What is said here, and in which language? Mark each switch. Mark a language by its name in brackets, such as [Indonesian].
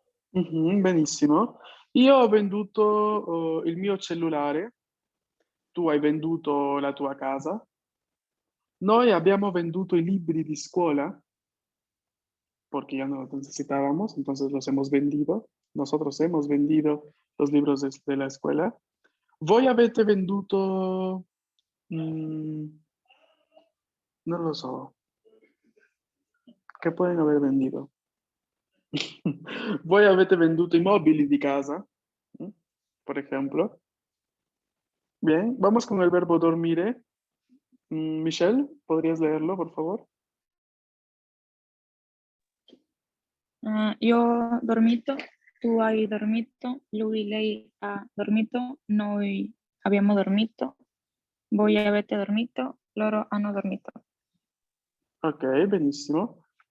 [Italian] Benissimo. Io ho venduto il mio cellulare, tu hai venduto la tua casa, noi abbiamo venduto i libri di scuola, [Spanish] porque ya no los necesitábamos, entonces los hemos vendido. Nosotros hemos vendido los libros de la escuela. [Italian] Voi avete venduto, [Spanish] no lo sé, ¿qué pueden haber vendido? [Italian] Voi avete venduto i mobili di casa, [Spanish] por ejemplo. Bien, vamos con el verbo dormire. Michelle, ¿podrías leerlo, por favor? [Italian] Io ho dormito, tu hai dormito, lui, lei ha dormito, noi abbiamo dormito, voi avete dormito, loro hanno dormito. Ok, benissimo.